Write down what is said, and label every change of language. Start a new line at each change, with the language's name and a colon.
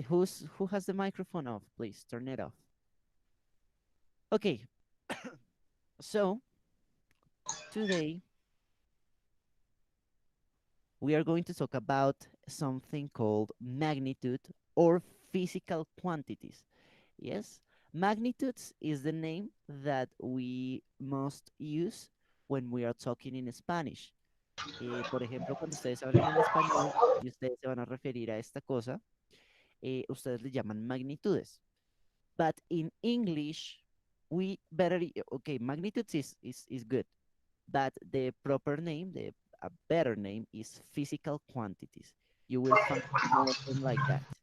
English: Who has the microphone off? Please turn it off. Okay, so today we are going to talk about something called magnitude or physical quantities. Yes, magnitudes is the name that we must use when we are talking in Spanish.
Spanish: Por ejemplo, cuando ustedes hablan en español y ustedes se van a referir a esta cosa, ustedes le llaman magnitudes.
English: But in English, we better, okay, magnitudes is good, but the proper name, a better name is physical quantities. You will find more of them like that.